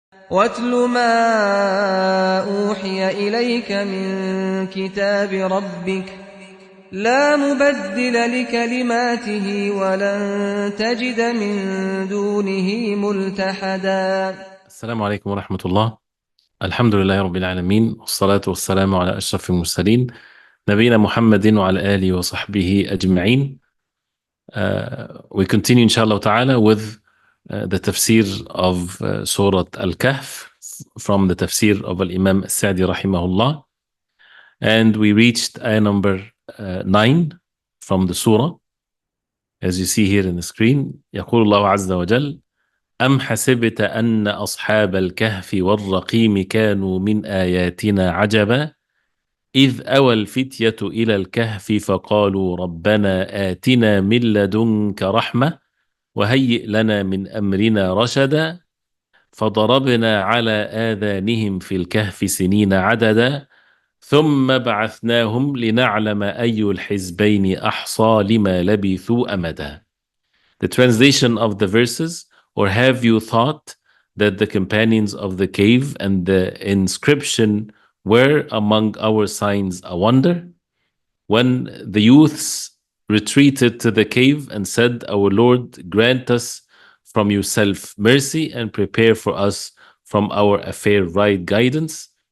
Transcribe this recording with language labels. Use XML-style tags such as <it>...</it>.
<ar>واتل ما أوحي إليك من كتاب ربك لا مبدل لكلماته ولن تجد من دونه ملتحدا. السلام عليكم ورحمة الله. الحمد لله رب العالمين، والصلاة والسلام على أشرف المرسلين نبينا محمد وعلى آله وصحبه أجمعين.</ar> <en>We continue inshallah ta'ala with the tafsir of Surah Al-Kahf from the tafsir of Imam Sa'di rahimahullah, and we reached ayah number 9 from the surah, as you see here in the screen.</en> <ar>يقول الله عز وجل: أم حسبت أن أصحاب الكهف والرقيم كانوا من آياتنا عجبا إذ أوى الفتية إلى الكهف فقالوا ربنا آتنا من لدنك رحمة وهيئ لنا من أمرنا رشدا فضربنا على آذانهم في الكهف سنين عددا ثم بعثناهم لنعلم أي الحزبين أحصى لما لبثوا أمدا.</ar> <en>The translation of the verses: or have you thought that the companions of the cave and the inscription were among our signs a wonder? When the youths retreated to the cave and said, Our Lord, grant us from yourself mercy and prepare for us from our affair right guidance.</en>